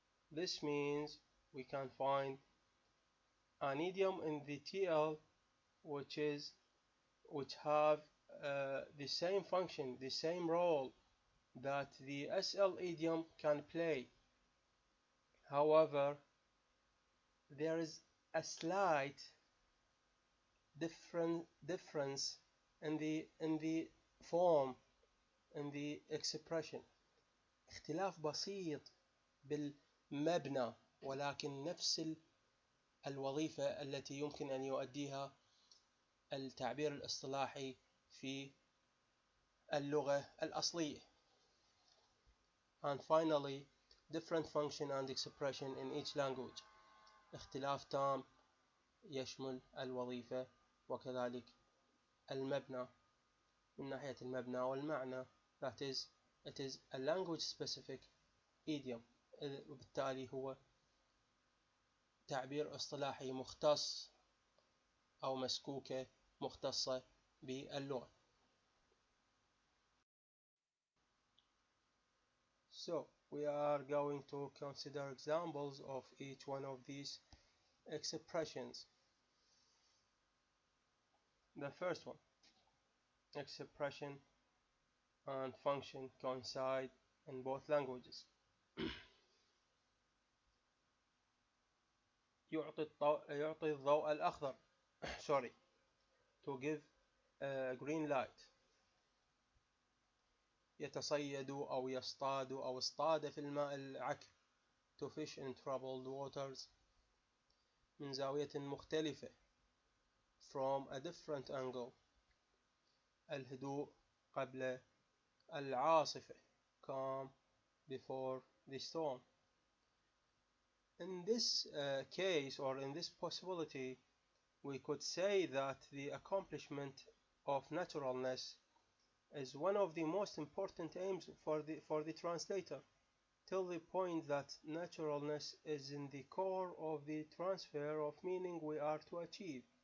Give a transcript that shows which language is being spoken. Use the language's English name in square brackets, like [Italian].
[English] This means we can find an idiom in the TL which have the same function, the same role that the SL idiom can play. However, there is a slight difference in the form, in the expression. [Arabic] اختلاف بسيط بالمبنى ولكن نفس الوظيفة التي يمكن أن يؤديها التعبير الاصطلاحي في اللغة الأصلية. [English] And finally, different function and expression in each language. [Arabic] اختلاف تام يشمل الوظيفة وكذلك المبنى من ناحية المبنى والمعنى. [English] That is, it is a language specific idiom. [Arabic] وبالتالي هو تعبير اصطلاحي مختص أو مسكوكة مختصة باللغة. [English] So we are going to consider examples of each one of these expressions. The first one, expression and function coincide in both languages. [Arabic] يعطي الضوء الأخضر [English] sorry, to give a green light. [Arabic] يتصيد أو يصطاد أو اصطاد في الماء العكر, [English] to fish in troubled waters. [Arabic] من زاوية مختلفة, [English] from a different angle. [Arabic] الهدوء قبل العاصفة, [English] calm before the storm. In this case, or in this possibility, we could say that the accomplishment of naturalness is one of the most important aims for the translator, till the point that naturalness is in the core of the transfer of meaning we are to achieve.